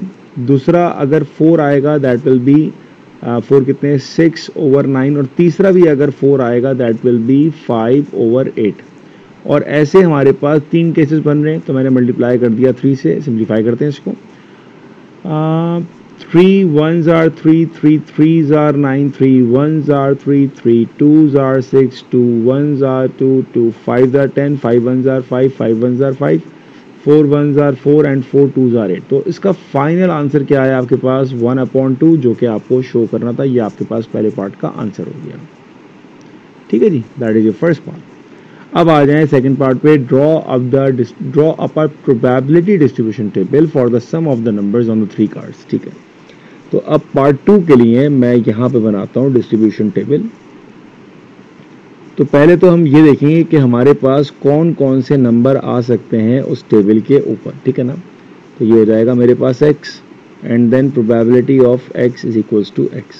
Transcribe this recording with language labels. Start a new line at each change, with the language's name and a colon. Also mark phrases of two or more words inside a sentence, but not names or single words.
Hindi: दूसरा अगर 4 आएगा
English: that will be
Hindi: 4 कितने, 6 ओवर 9। और तीसरा भी अगर 4 आएगा
English: that will be
Hindi: 5 ओवर 8। और ऐसे हमारे पास 3 केसेस बन रहे हैं। तो मैंने मल्टीप्लाई कर दिया 3 से, सिंप्लीफाई करते हैं इसको।
English: 3 1s are 3, 3 3s are 9, 3 1s are 3, 3 2s are 6, 2 1s are 2, 2 5s are 10, 5 1s are 5, 5 1s are 5, 4 1s are 4 and 4 2s are 8।
Hindi: तो इसका
English: final answer
Hindi: क्या है आपके पास, 1/2, जो कि आपको शो करना था। ये आपके पास पहले पार्ट का आंसर हो गया, ठीक है जी,
English: that is your first part.
Hindi: अब आ जाएं
English: second part
Hindi: पे।
English: draw up a probability distribution table for the sum of the numbers on the 3 cards,
Hindi: ठीक है। तो अब पार्ट 2 के लिए मैं यहाँ पे बनाता हूँ
English: distribution table.
Hindi: तो पहले तो हम ये देखेंगे कि हमारे पास कौन कौन से नंबर आ सकते हैं उस टेबल के ऊपर, ठीक है ना। तो ये हो जाएगा मेरे पास
English: x and then probability of x is equals to x.